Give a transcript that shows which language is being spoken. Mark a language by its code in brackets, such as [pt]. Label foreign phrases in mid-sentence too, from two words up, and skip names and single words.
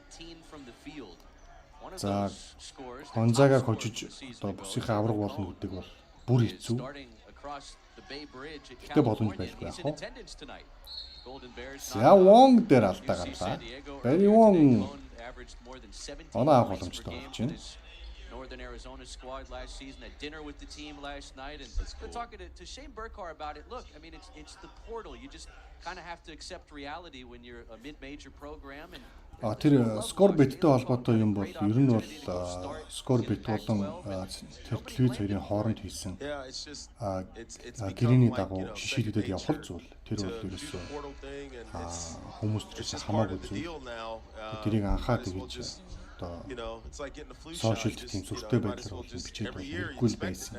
[mn] За Гонзагааг хожиж одоо бүсийнхээ авраг болно гэдэг бол бүр хэцүү. Гэтэ боломж байхгүй яах вэ? За Wong дээр алдаа гарлаа. Бари Wong оноо авах боломжтой болж байна. [en] Northern Arizona squad last season at dinner with the team last night, and talking to Shane Burkar about it. Look, I mean, it's the portal. You just kind of have to accept reality when you're a mid-major program. And [mn] тэр скор биттэй холбоотой юм бол ер нь бол скор бит болон тэр телевиз хоёрын хооронд хийсэн гэрээний дагуу шишийлэгдээд явах зүйл. Тэр бол ерөөсөө хүмүүс төрөөс хамаагүй зүйл. Тэрийг анхаад тэгж сошиалд тийм сүртэй байдлаар бол бичээд үгүй л байсан.